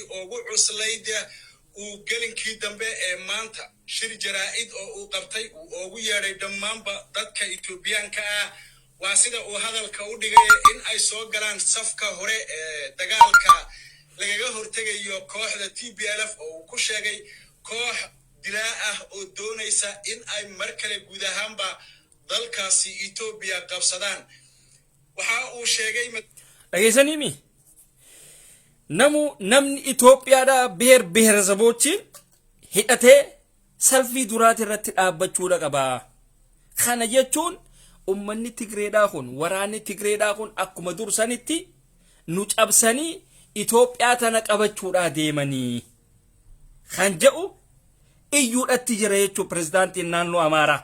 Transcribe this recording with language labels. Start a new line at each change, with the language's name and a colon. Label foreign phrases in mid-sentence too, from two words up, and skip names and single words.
Somali: ugu cuslayd uu galinkii dambe ee maanta shir jaraa'id oo uu qabtay uu ugu yeeray dhammaanba dadka Itoobiyaanka ah waa sida uu hadalka u dhigay in ay soo galaan safka hore ee dagaalka lagaga hortagayo kooxda TPLF oo ku sheegay koox dilaa ah oo doonaysa in ay mar kale guud ahaanba dalkaasi Itoobiya qabsadaan waxa uu sheegay
Oromo: dhageysaniimi namni Itoophiyaadhaa beer beerasabochiin hidhatee salfii duraati irratti dhaabbachuudha qabaa. Kana jechuun ummanni Tigreedhaa kun waraanni Tigreedhaa kun akkuma dursanitti nu cabsanii Itoophiyaa tana qabachuudhaa deemanii kan jedhu iyyuudhatti jira jechuun pirezidaantiin naannoo Amaaraa.